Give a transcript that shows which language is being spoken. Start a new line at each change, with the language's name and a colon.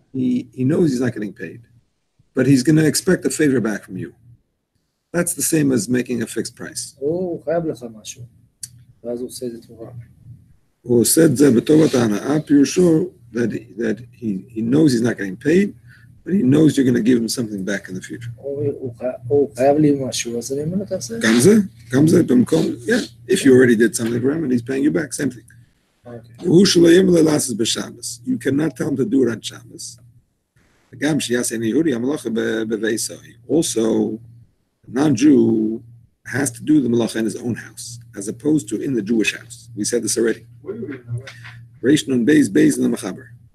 English: he knows he's not getting paid, but he's going to expect a favor back from you. That's the same as making a fixed price.
Hebrew: הוא חייב לך משהו. ואז הוא עושה את זה תמורה. הוא עושה את זה בטובת ההנאה, פירושו
English: that he knows he's not getting paid, but he knows you're going to give him something back in the future.
Hebrew: הוא חייב לי משהו, אז אני אומר לו, תעשה את זה. גם זה במקום,
English: yeah, if you already did something for him and he's paying you back, same thing. Okay.
Hebrew: והוא שלא ימלא לעשות בשבס.
English: You cannot tell him to do it on Shabbos.
Hebrew: וגם שיעשה יהודי המלאכה בביתו.
English: Also, a non-Jew has to do the malacha in his own house, as opposed to in the Jewish house. We said this already. Reish Nun Beis in the Mechaber.